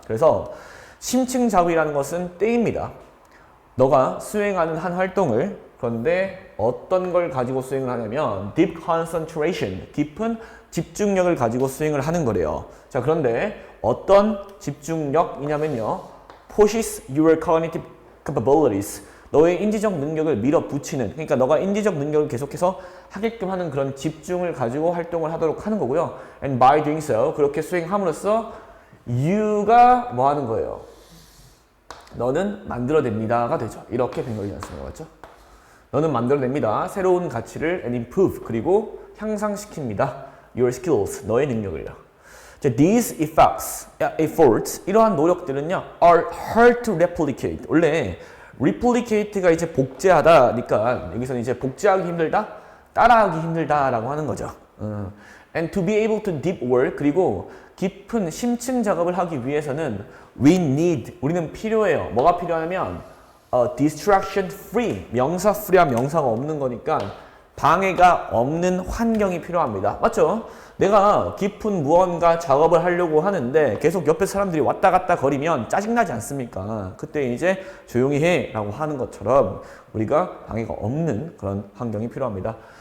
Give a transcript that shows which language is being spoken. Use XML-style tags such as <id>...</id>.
<ko>그래서 심층 작업이라는 것은 때입니다. 너가 수행하는 한 활동을 그런데 어떤 걸 가지고 수행을 하냐면</ko> <en>deep concentration,</en> <ko>깊은 집중력을 가지고 수행을 하는 거래요. 자, 그런데 어떤 집중력이냐면요.</ko> <en>pushes your cognitive capabilities.</en> <ko>너의 인지적 능력을 밀어붙이는, 그러니까 너가 인지적 능력을 계속해서 하게끔 하는 그런 집중을 가지고 활동을 하도록 하는 거고요.</ko> <en>And by doing so,</en> <ko>그렇게 수행함으로써 you가 뭐 하는 거예요? 너는 만들어냅니다가 되죠. 이렇게 뱅글이 않습니까? 맞죠? 너는 만들어냅니다. 새로운 가치를</ko> <en>and improve,</en> <ko>그리고 향상시킵니다.</ko> <en>your skills,</en> <ko>너의 능력을요.</ko> <en>자, these efforts,</en> <ko>이러한 노력들은요,</ko> <en>are hard to replicate.</en> <ko>원래 replicate가 이제 복제하다니까 여기서는 이제 복제하기 힘들다, 따라하기 힘들다라고 하는 거죠.</ko> <en>And to be able to deep work,</en> <ko>그리고 깊은 심층 작업을 하기 위해서는</ko> <en>we need,</en> <ko>우리는 필요해요. 뭐가 필요하냐면</ko> <en>distraction free,</en> <ko>명사 free한 명사가 없는 거니까 방해가 없는 환경이 필요합니다. 맞죠? 내가 깊은 무언가 작업을 하려고 하는데 계속 옆에 사람들이 왔다 갔다 거리면 짜증나지 않습니까? 그때 이제 조용히 해 라고 하는 것처럼 우리가 방해가 없는 그런 환경이 필요합니다.</ko>